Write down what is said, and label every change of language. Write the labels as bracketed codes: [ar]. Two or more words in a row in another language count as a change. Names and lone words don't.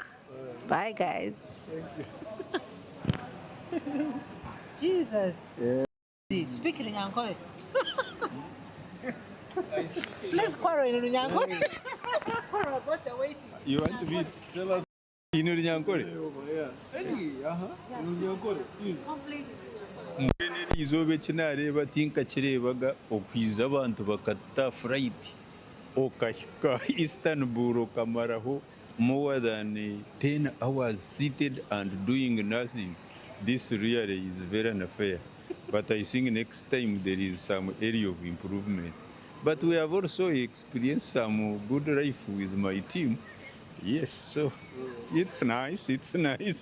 [en] Bye, guys. Jesus. Yeah. Speaking in Yankole. Let's quarrel in Yankole. Quarrel about the waiting. You want to be tell us in Nyankore? Completely. [nyn] Izobe kinareba tinka kirebaga okwiza abantu bakata flight okahika Istanbul okamaraho [en] more than 10 hours seated and doing nothing. This really is very unfair. But I think next time there is some area of improvement. But we have also experienced some good life with my team. Yes, so it's nice, it's nice.